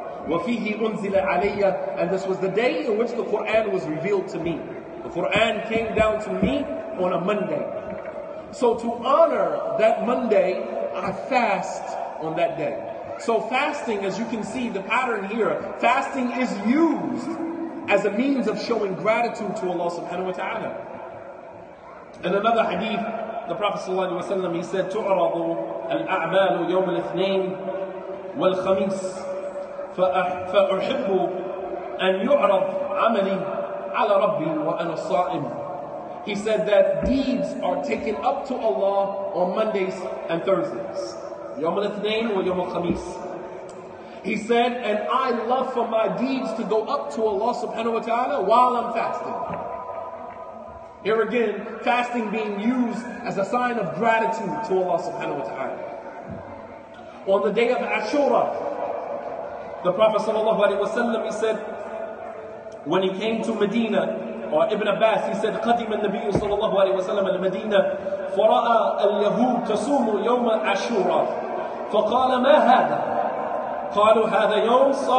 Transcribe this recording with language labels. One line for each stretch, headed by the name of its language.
Arabic: وَفِيهِ أُنزِلَ عَلَيَّ,
English: and this was the day in which the Quran was revealed to me. The Quran came down to me on a Monday. So to honor that Monday, I fast on that day. So fasting, as you can see the pattern here, fasting is used as a means of showing gratitude to Allah subhanahu wa ta'ala. In another hadith, the Prophet sallallahu alaihi wasallam, he said,
Arabic: تُعْرَضُ الْأَعْمَالُ يَوْمَ الْإِثْنَيْنِ وَالْخَمِيسِ فَأُحِبُّ أَنْ يُعْرَضْ عَمَلِي عَلَى رَبِّي وَأَنَا الصَّائِمُ.
English: He said that deeds are taken up to Allah on Mondays and Thursdays.
Arabic: يوم الاثنين ويوم الخميس.
English: He said, and I love for my deeds to go up to Allah subhanahu wa ta'ala while I'm fasting. Here again, fasting being used as a sign of gratitude to Allah subhanahu wa ta'ala. On the day of Ashura, the Prophet sallallahu alaihi wasallam, he said, when he came to Medina, or Ibn Abbas, he said,
Arabic: قدم النبي صلى الله عليه وسلم المدينة فرأى اليهود تصوم يوم عاشوراء فقال ما هذا؟ قالوا هذا يوم